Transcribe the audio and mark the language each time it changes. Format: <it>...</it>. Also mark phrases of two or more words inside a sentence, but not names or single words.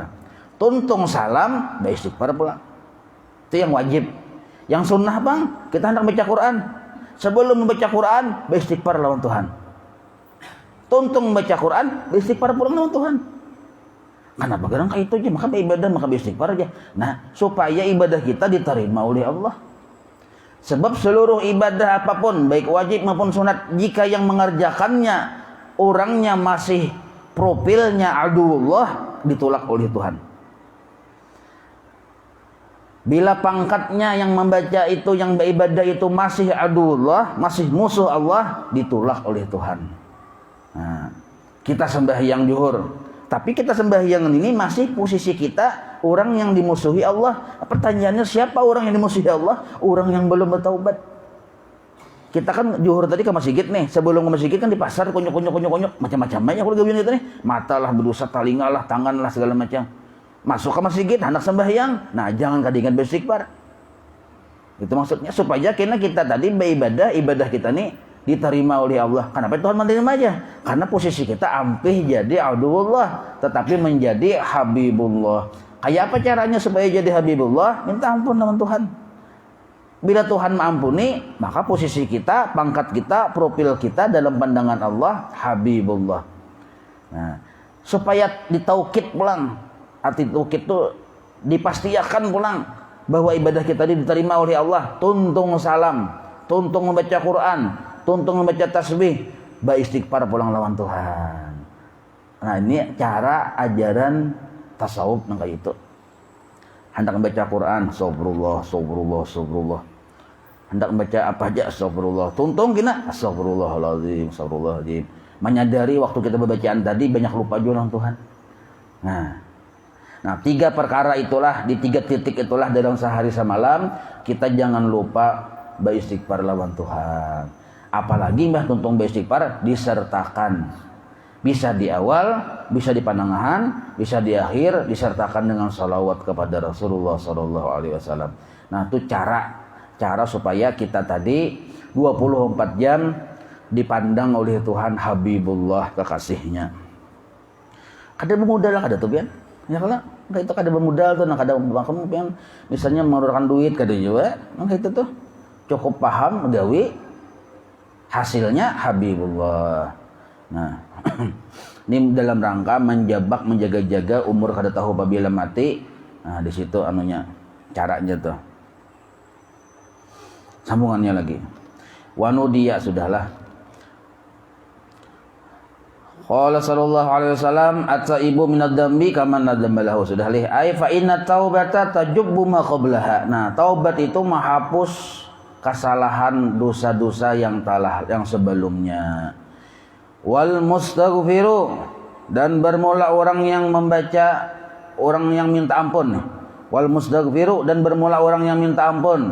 <bjn>Tuntung salam, baca istighfar pula. Itu yang wajib. Yang sunnah bang, kita hendak baca Quran. Sebelum membaca Quran, baca istighfar lawan Tuhan. Tuntung baca Quran, baca istighfar pula lawan Tuhan. Kenapa gerang kayak itu aja? Maka ibadah, maka istighfar aja. Nah, supaya ibadah kita diterima oleh Allah. Sebab seluruh ibadah apapun, baik wajib maupun sunat, jika yang mengerjakannya orangnya masih profilnya aduwullah, ditolak oleh Tuhan. Bila pangkatnya yang membaca itu, yang beribadah itu masih aduwullah, masih musuh Allah, ditolak oleh Tuhan. Nah, kita sembahyang zuhur, tapi kita sembahyang ini masih posisi kita orang yang dimusuhi Allah. Pertanyaannya, siapa orang yang dimusuhi Allah? Orang yang belum bertaubat. Kita kan zuhur tadi ke masjid nih, sebelum ke masjid kan di pasar konyok macam-macam banyak kalau gawin itu nih, mata lah berdosa, telinga lah, tangan lah, segala macam. Masuk ke masjid hendak sembahyang, nah jangan kadingan beristighfar. Itu maksudnya supaya kita tadi beribadah, ibadah kita nih diterima oleh Allah. Kenapa Tuhan menerima aja? Karena posisi kita ampih jadi aduwullah, tetapi menjadi habibullah. Kayak apa caranya supaya jadi habibullah? Minta ampun sama Tuhan. Bila Tuhan mengampuni, maka posisi kita, pangkat kita, profil kita dalam pandangan Allah habibullah. Nah, supaya ditaukid pulang, arti taukid itu dipastikan pulang bahwa ibadah kita diterima oleh Allah. Tuntung salam, tuntung membaca Quran, tuntung membaca tasbih, beristighfar pulang lawan Tuhan. Nah, ini cara ajaran tasawuf nang kayak itu. Hendak membaca Quran, astagfirullah. Hendak membaca apa aja, astagfirullah. Tuntung kena,</bjn> <ar>أستغفر الله العظيم.</ar> <bjn>Menyadari waktu kita berbacaan tadi banyak lupa juga dengan Tuhan. Nah, 3 perkara itulah, di 3 titik itulah dalam sehari semalam kita jangan lupa beristighfar lawan Tuhan. Apalagi mbah tuntung beristighfar disertakan. Bisa di awal, bisa di panangahan, bisa di akhir, disertakan dengan salawat kepada Rasulullah SAW. Nah, itu cara supaya kita tadi 24 jam dipandang oleh Tuhan habibullah, kekasihnya. Kada bermodal lah kada tuh pian. Ya kalau itu kada bermodal tuh, kada kamu pian misalnya mengeluarkan duit kada juga, itu tuh cukup paham gawe hasilnya habibullah. Nah, ini dalam rangka menjabak, menjaga-jaga umur kada tahu apabila mati. Nah, di situ anunya, caranya tuh. Sambungannya lagi. Wanudiya sudahlah.</bjn> <ar>قال صلى الله عليه وسلم التائب من الذنب كمن ذنب له,</ar> <bjn>sudah lih.</bjn> <ar>أي فإن توبة تجب ما قبلها.</ar> <bjn>Nah, taubat itu menghapus kesalahan dosa-dosa yang sebelumnya.</bjn> <ar>والمستغفر</ar> <bjn>dan bermula orang yang membaca, orang yang minta ampun.</bjn> <ar>والمستغفر,</ar> <bjn>dan bermula orang yang minta ampun.</bjn>